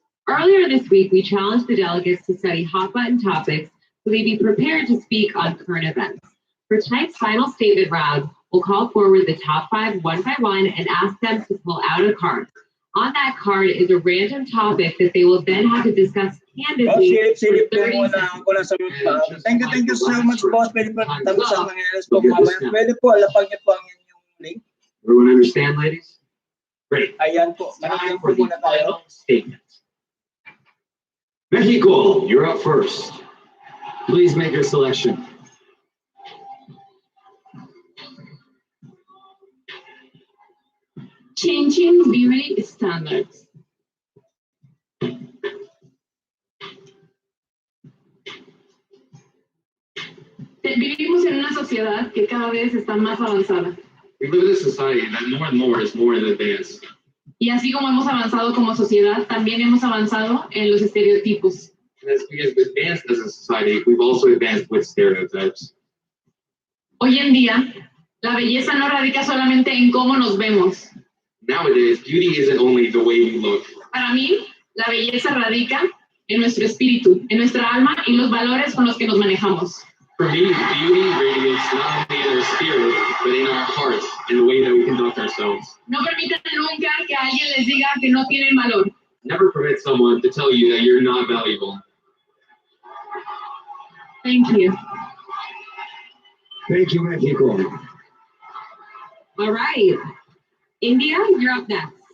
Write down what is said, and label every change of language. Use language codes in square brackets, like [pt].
[en] Earlier this week, we challenged the delegates to study hot-button topics so they be prepared to speak on current events. For tonight's final statement round, we'll call forward the top 5 one by one and ask them to pull out a card. On that card is a random topic that they will then have to discuss candidly for 30 seconds. Thank you so much, boss. [tl] Pwede po tapos ang mangyayari po mamaya. Pwede po, alapag niyo po ang inyong link. [en] Everyone understand, ladies? Great. [tl] Ayan po. [en] Time Managyan for the [tl] muna tayo. [en] final statement. Mexico, you're up first. Please make your selection. Changing beauty standards. [es] Vivimos en una sociedad que cada vez está más avanzada. [en] We live in a society that more and more is more in advance. [es] Y así como hemos avanzado como sociedad, también hemos avanzado en los estereotipos. [en] And as we have advanced as a society, we've also advanced with stereotypes. [es] Hoy en día, la belleza no radica solamente en cómo nos vemos. [en] Nowadays, beauty isn't only the way we look. [es] Para mí, la belleza radica en nuestro espíritu, en nuestra alma y los valores con los que nos manejamos. [en] For me, beauty radiates not only in our spirit, but in our hearts, in the way that we conduct ourselves. [es] No permitan nunca que alguien les diga que no tienen valor. [en] Never permit someone to tell you that you're not valuable. Thank you. Thank you, Mexico. All right. India, you're up next.